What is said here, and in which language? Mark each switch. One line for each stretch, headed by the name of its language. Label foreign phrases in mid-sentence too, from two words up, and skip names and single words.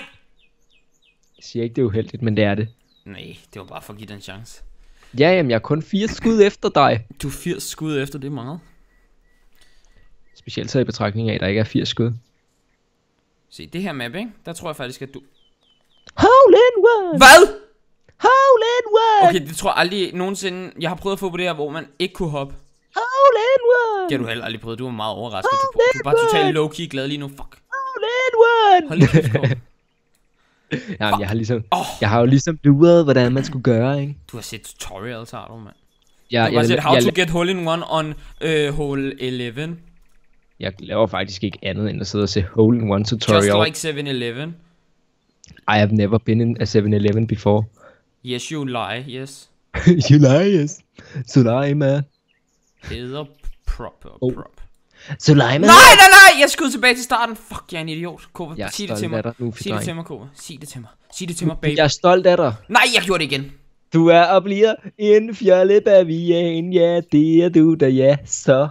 Danish: Jeg siger ikke, det er uheldigt, men det er det. Nej, det var bare for at give den en chance. Ja, jamen, jeg er kun 4 skud efter dig. Du er 80 skud efter, det er meget. Specielt så i betragtning af, at der ikke er 80 skud. Se, det her map, ikke? Der tror jeg faktisk, at du...
English: Hole in one!
Danish: Hvad?
English: Hole in one!
Danish: Okay, det tror jeg aldrig nogensinde... Jeg har prøvet at få på det her, hvor man ikke kunne hoppe.
English: Hole in one!
Danish: Det har du heller aldrig prøvet. Du var meget overrasket. Du er bare totalt low-key glad lige nu. Fuck.
English: Hole in one!
Danish: Hold lige kæft, Kåre. Jamen, jeg har jo ligesom luret, hvordan man skulle gøre, ikke? Du har set tutorials, har du, mand. Jeg, Du har set how jeg,
English: to get hole in one on hole 11.
Danish: jeg laver faktisk ikke andet end at sidde og se
English: hole in one tutorial. Just like 7-Eleven. I have never been in a 7-Eleven before. Yes, you lie, yes. You lie, yes. So lie, man.
Danish: Hedder prop.
English: So lie, man.
Danish: Nej, jeg skulle tilbage til starten. Fuck, jeg er en idiot. Kåre, sig det til mig. Sig det til mig, Kåre. Sig det til mig, baby. Jeg er stolt af dig. Nej, jeg gjorde det igen. Du er og bliver en fjolle bavian, ja, det er du da, ja, så.